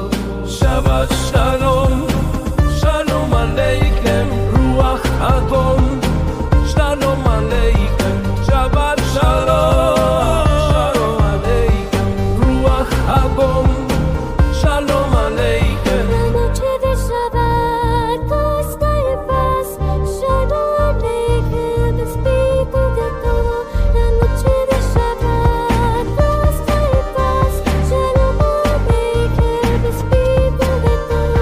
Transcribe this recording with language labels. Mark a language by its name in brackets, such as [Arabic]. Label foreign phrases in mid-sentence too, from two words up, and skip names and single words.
[Hebrew] שבת שלום, שלום עליכם, רוח הכל. שלום עליכם, שבת שלום, שלום עליכם, רוח הכל. שלום עליכם. [Spanish] La noche de Shabbat costa y paz. [Hebrew] שלום עליכם, [Spanish] Espíritu de todo. La noche de Shabbat costa y paz. [Hebrew] שלום עליכם, [Spanish] Espíritu de todo.